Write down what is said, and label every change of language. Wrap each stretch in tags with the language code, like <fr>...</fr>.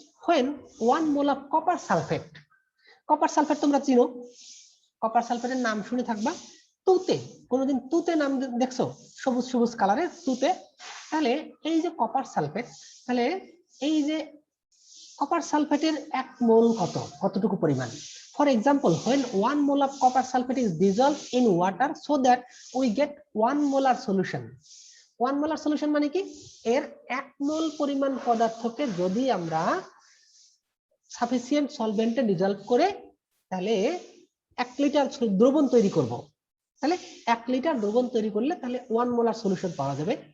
<en>when 1 mole of copper sulphate,</en> <bn>copper sulphate তোমরা চিনো, copper সালফেটের নাম শুনে থাকবা তুতে, কোনোদিন তুতে নাম দেখছো, সবুজ সবুজ কালারের তুতে। তাহলে এই যে কপার সালফেট, তাহলে এই যে কপার সালফেটের 1 মোল কতটুকু পরিমাণ।</bn> <en>For example, when 1 mole of copper sulfate is dissolved in water so that we get 1 molar solution.</en> <bn>1 molar solution মানে কি, এর 1 মোল পরিমাণ পদার্থকে যদি আমরা সাফিসিয়েন্ট সলভেন্টে ডিজলভ করে তাহলে 1 লিটার দ্রবণ তৈরি করব, তাহলে 1 লিটার দ্রবণ তৈরি করলে তাহলে 1 মোলার সলিউশন পাওয়া যাবে।</bn>